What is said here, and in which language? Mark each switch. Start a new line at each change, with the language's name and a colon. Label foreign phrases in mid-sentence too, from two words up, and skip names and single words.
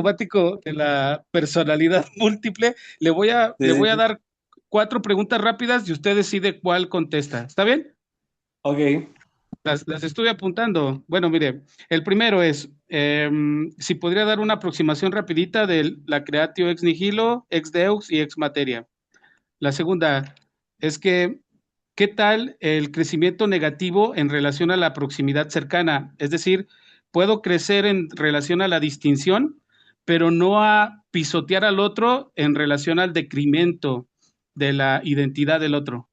Spanish: sintomático de la personalidad múltiple, Sí, le sí, voy a sí. dar 4 preguntas rápidas y usted decide cuál contesta. ¿Está bien? Ok. Las estuve apuntando. Bueno, mire, el primero es, si podría dar una aproximación rapidita de la
Latin: creatio ex nihilo, ex deus
Spanish: y
Latin: ex materia.
Spanish: La segunda es que, ¿qué tal el crecimiento negativo en relación a la proximidad cercana? Es decir, puedo crecer en relación a la distinción, pero no a pisotear al otro en relación al decremento de la identidad del otro.